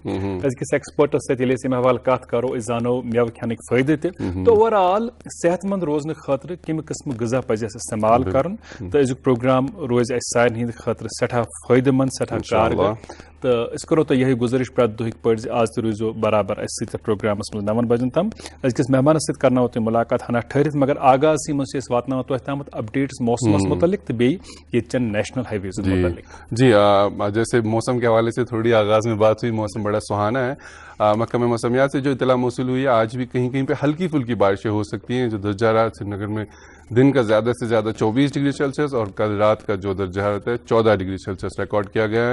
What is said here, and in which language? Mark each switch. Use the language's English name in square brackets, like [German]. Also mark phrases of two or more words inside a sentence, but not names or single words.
[Kashmiri] أزکِس ایکسپٲرٹس سۭتۍ ییٚلہِ أسۍ اَمہِ حوالہٕ کتھ کرو أسۍ زانو مٮ۪وٕ کھٮ۪نٕکۍ فٲیدٕ تہِ تہٕ [English] over all [Kashmiri] صحت مند روزنہٕ خٲطرٕ کمہِ قٕسمُک غذا پزِ اَسہِ استعمال کرُن تہٕ أزیُک پروگرام روزِ اَسہِ سارنٕے ہٕنٛدِ خٲطرٕ سٮ۪ٹھاہ فٲیدٕ مند سٮ۪ٹھاہ کارگر تہٕ أسۍ کرو تۄہہِ یِہے گُزٲرِش پرٛٮ۪تھ دۄہٕکۍ پٲٹھۍ زِ آز تہِ روٗزِو برابر اَسہِ سۭتۍ پروگرامس منٛز 9 بجن تام. أزکِس مہمانس سۭتۍ کرناوو تۄہہِ مُلاقات ہنا ٹھٔہرِتھ مگر آغازسٕے منٛز چھِ أسۍ واتناوان تۄہہِ تامَتھ اپڈیٹس موسمس متعلق تہٕ بیٚیہِ ییٚتہِ چٮ۪ن نیشنل ہائی ویزن متعلق. [Urdu] جی جیسے موسم کے حوالے سے تھوڑی آغاز میں بات ہوئی, موسم بڑا سہانا ہے. محکمہ موسمیات سے جو اطلاع موصول ہوئی ہے آج بھی کہیں کہیں پہ ہلکی پھلکی بارشیں ہو سکتی ہیں. جو درجہ حرارت سری نگر میں دن کا زیادہ سے زیادہ 24 [English] degree Celsius [Urdu] اور کل رات کا جو درجہ حرارت ہے 14 [English] degree Celsius [Urdu] ریکارڈ کیا گیا ہے.